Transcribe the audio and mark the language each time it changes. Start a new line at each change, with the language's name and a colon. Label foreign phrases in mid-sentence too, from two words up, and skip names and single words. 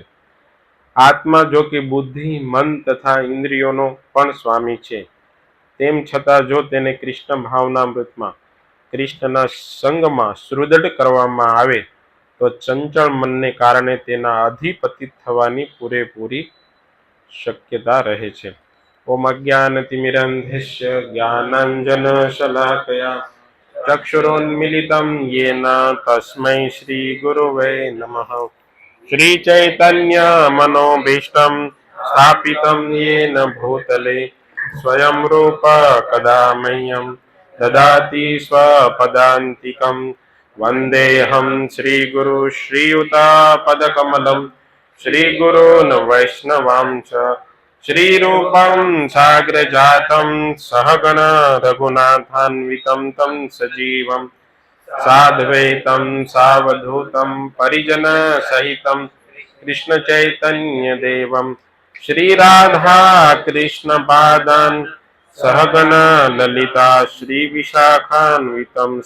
Gujarati: આત્મા જો કે બુદ્ધિ, મન તથા ઇન્દ્રિયોનો પણ સ્વામી છે, તેમ છતાં જો તેને કૃષ્ણ ભાવનામૃતમાં કૃષ્ણના સંગમાં સુદૃઢ કરવામાં આવે તો ચંચળ મનને કારણે તેના અધિપતિત થવાની પૂરેપૂરી શક્યતા રહે છે.
Sanskrit: ઓમ અજ્ઞાનતિમિરંધસ્ય જ્ઞાનાંજનશલાકયા ચક્ષુરોન્મિલિतं येन तस्मै श्रीगुरुवे नमः. श्रीचैतन्य मनोभीष्टं स्थापितं येन भूतले स्वयं रूप कदा मह्यं ददाति स्वपदान्तिकं. वन्देऽहं श्रीगुरु श्रीयुतापदकमलं श्रीगुरून् वैष्णवांश्च श्रीरूपं साग्रजातं सहगण रघुनाथान्वितं तं सजीवं साद्वैतं सावधूतं परिजनसहितं कृष्णचैतन्यदेवं श्रीराधा कृष्णपादान् सहगण ललिता श्रीविशाखान्वितं च.